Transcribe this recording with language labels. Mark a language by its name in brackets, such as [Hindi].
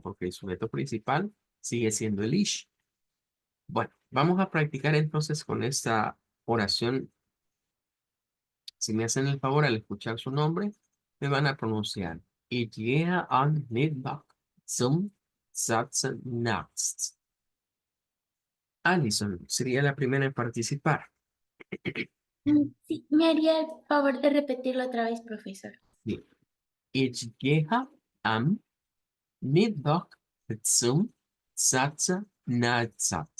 [Spanish] Porque el sujeto principal sigue siendo el ish. Bueno, vamos a practicar entonces con esta oración. Si me hacen el favor al escuchar su nombre, me van a pronunciar. [German] Ich gehe am Mittwoch zum Satznarzt. [Spanish] Alison sería la primera en participar. Sí, me haría el favor de repetirlo otra vez, profesor. Bien. [German] Ich gehe am Mittwoch zum Satznarzt.